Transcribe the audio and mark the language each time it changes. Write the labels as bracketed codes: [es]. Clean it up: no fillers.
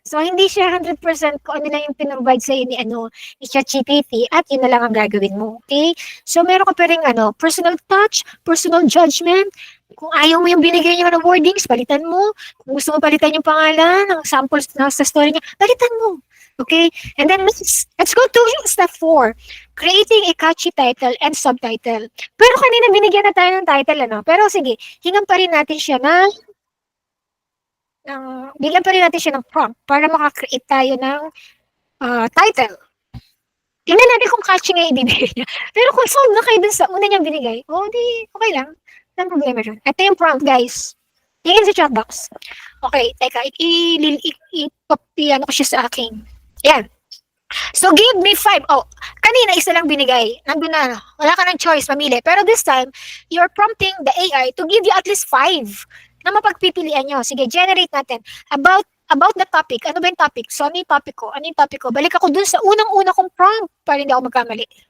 [tl] So, hindi siya 100% kung ano na yung pinrovide sa'yo ni ChatGPT at yun na lang ang gagawin mo. Okay? So, meron ka pa rin personal touch, personal judgment. Kung ayaw mo yung binigay niya ng wordings, palitan mo. Kung gusto mo palitan yung pangalan, ng samples na sa story niya, palitan mo. [en] Okay? And then, let's go to step 4. Creating a catchy title and subtitle. [tl] Pero kanina binigyan na tayo ng title, Pero sige, hingan pa rin natin siya bigyan pa rin natin siya ng prompt para makakreate tayo ng title. Tingnan natin kung catchy nga ibibigay niya. Pero kung sold na kayo dun sa una niyang binigay, di, okay lang. Walang problema dyan. Ito yung prompt, guys. Tingin sa chat box. Okay, teka, i-copy ko siya sa akin. Yan. [en] So, give me 5. [tl] Kanina isa lang binigay. Nandun na. Wala ka ng choice, mamili. [en] Pero this time, you're prompting the AI to give you at least 5 [tl] na mapagpipilian nyo. Sige, generate natin. About the topic. Ano ba yung topic? So, ano yung topic ko? Balik ako dun sa unang-una kong prompt para hindi ako magkamali.